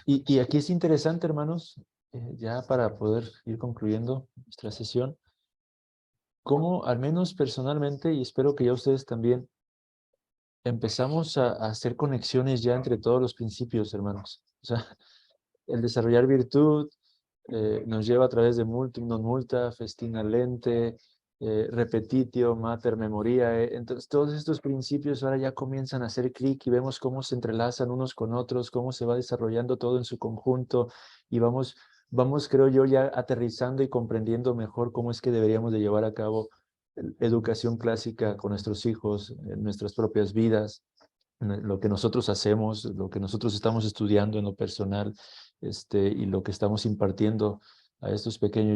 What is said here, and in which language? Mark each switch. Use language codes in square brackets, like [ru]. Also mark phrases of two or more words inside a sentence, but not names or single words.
[es] Y aquí es interesante, hermanos, ya para poder ir concluyendo nuestra sesión, cómo al menos personalmente, y espero que ya ustedes también, empezamos a hacer conexiones ya entre todos los principios, hermanos. O sea, el desarrollar virtud nos lleva a través de [la] multum non multa, festina lente, repetitio, mater memoriae. [es] Entonces, todos estos principios ahora ya comienzan a hacer clic y vemos cómo se entrelazan unos con otros, cómo se va desarrollando todo en su conjunto y vamos, creo yo, ya aterrizando y comprendiendo mejor cómo es que deberíamos de llevar a cabo educación clásica con nuestros hijos, en nuestras propias vidas, lo que nosotros hacemos, lo que nosotros estamos estudiando en lo personal, y lo que estamos impartiendo a estos pequeños.